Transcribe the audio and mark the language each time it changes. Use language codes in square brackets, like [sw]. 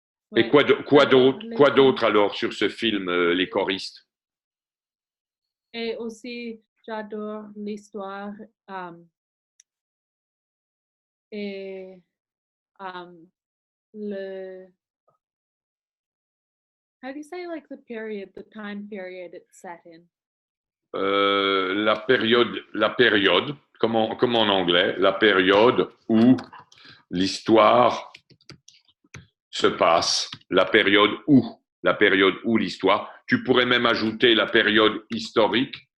[fr] Ouais. Et quoi d'autre alors sur ce film, Les choristes? Et aussi, j'adore l'histoire et le... [en] How do you say like the period, the time period it's set in? [fr] La période, comme en anglais, la période où l'histoire se passe, la période où l'histoire. Tu pourrais même ajouter la période historique.